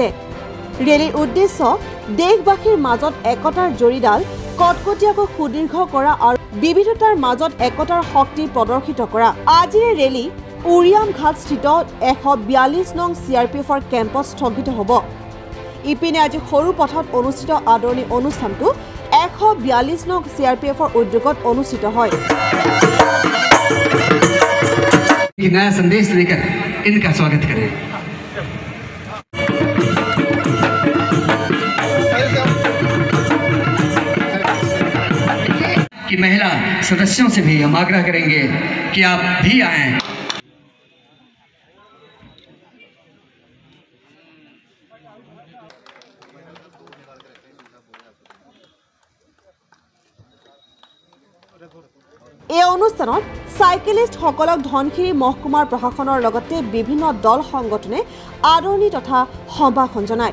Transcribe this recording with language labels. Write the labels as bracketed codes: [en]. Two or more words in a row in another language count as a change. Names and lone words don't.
[as] ৰেলীৰ উদ্দেশ্য দেশবাসীৰ মাজত একতাৰ জৰীডাল কটকটীয়াকৈ সুদীৰ্ঘ কৰা আৰু বিবিধতাৰ মাজত একতাৰ শক্তি প্ৰদৰ্শিত কৰা। আজিৰ ৰেলী উৰিয়াম ঘাটস্থিত 142 নং CRPFৰ কেম্পত স্থগিত হ'ব। ইপিনে আজি সৰুপথাৰত অনুষ্ঠিত আদৰণি অনুষ্ঠানটো 142 নং CRPFৰ উদ্যোগত অনুষ্ঠিত হয়। [hi] नया संदेश लेकर इनका स्वागत करें। कि महिला सदस्यों से भी हम आग्रह करेंगे कि आप भी आएं। [as] এই অনুষ্ঠানত সাইকেলিষ্টসকলক ধনশিৰি মহকুমাৰ প্ৰশাসনৰ লগতে বিভিন্ন দল সংগঠনে আদৰণি তথা সম্ভাষণ জনায়।